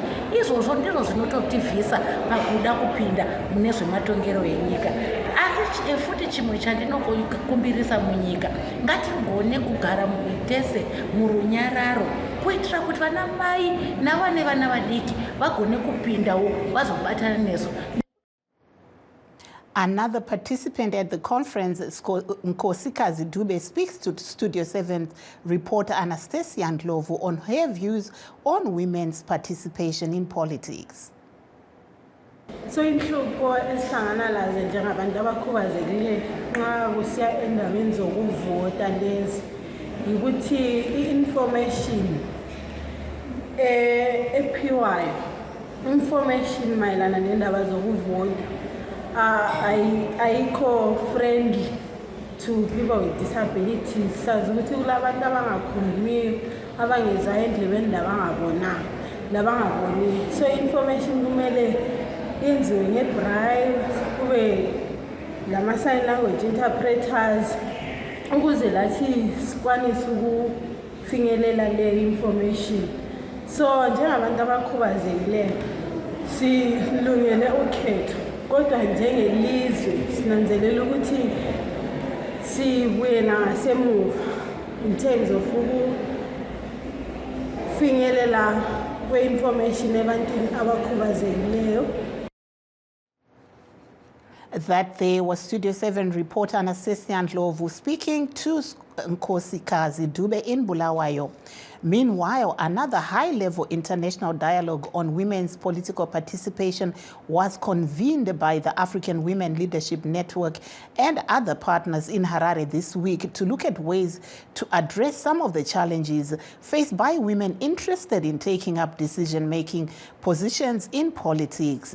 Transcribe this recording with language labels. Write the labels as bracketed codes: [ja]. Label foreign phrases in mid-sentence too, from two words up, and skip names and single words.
[sn] Izvozvo ndizvo zvinototivhisa pakuda kupinda mune zvematongero enyika. Asi futi chimwe chandinokumbirisa munyika, ngatigone kugara tese murunyararo kuitira kuti vana mai navane vana vadiki vagone kupindawo vazobatana neso. [en] Another participant at the conference, Nkosikazi Dube, speaks to Studio 7 reporter Anastasia Ndlovu on her views on women's participation in politics. [nd] So inhlupho esihlangana lazo njengabantu abakhubazekile nxa kusiya endaweni zokuvota lezi ukuthi i-information ephiwayo, information mayelana nendaba zokuvota ayikho [en] friendly to people with disabilities. [nd] Sazi ukuthi kulabantu abangakhulumiyo, abangezwayo endlebeni, labangabonanga, labangaboniyo. So information kumele yenziwe ngebraille, kube lama- [en] sign language interpreters, [nd] ukuze lathi sikwanise ukufinyelela le information. So njengabantu abakhubazekileyo silungele ukhetho, kodwa njengelizwe sinanzelela ukuthi sibuye nangasemuva [en] in terms of [nd] ukufinyelela kwe-information ebantwini abakhubazekileyo. [en] That there was Studio 7 reporter Anastasia Ndlovu speaking to Nkosikazi Dube in Bulawayo. Meanwhile, another high-level international dialogue on women's political participation was convened by the African Women Leadership Network and other partners in Harare this week to look at ways to address some of the challenges faced by women interested in taking up decision-making positions in politics.